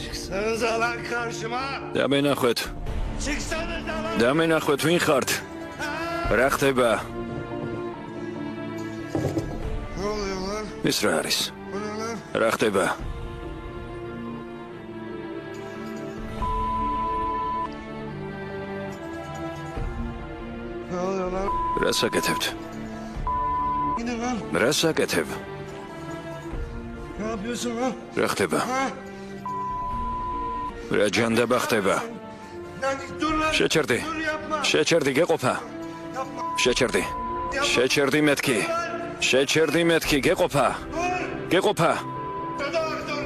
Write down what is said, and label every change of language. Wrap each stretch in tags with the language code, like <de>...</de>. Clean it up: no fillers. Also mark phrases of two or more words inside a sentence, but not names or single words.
<tr>Çıksanıza lan karşıma.</tr> <ka>დამენახვეთ.</ka> <tr>Çıksanıza lan.</tr> <ka>დამენახვეთ ვინ ხართ? რა ხდება?</ka> <tr>Ne oluyor lan?</tr> <ka>ეს რა არის?</ka> <tr>Bu ne lan?</tr> <ka>რა ხდება?</ka> <tr>Ne oluyor lan?</tr> <ka>რა საკეთებთ?</ka> <tr>Yine lan.</tr> <ka>რა საკეთებ?</ka> <tr>Ne yapıyorsun lan?</tr> <ka>რა ხდება? Ha? რა ჯანდაბა ხდება?</ka> <tr>Lan dur lan.</tr> <ka>შეჩერდი.</ka> <tr>Dur yapma.</tr> <ka>შეჩერდი გეყოფა.</ka> <tr>Yapma.</tr> <ka>შეჩერდი. შეჩერდი მეთქი. შეჩერდი მეთქი გეყოფა. გეყოფა.</ka> <tr>Dur dur.</tr>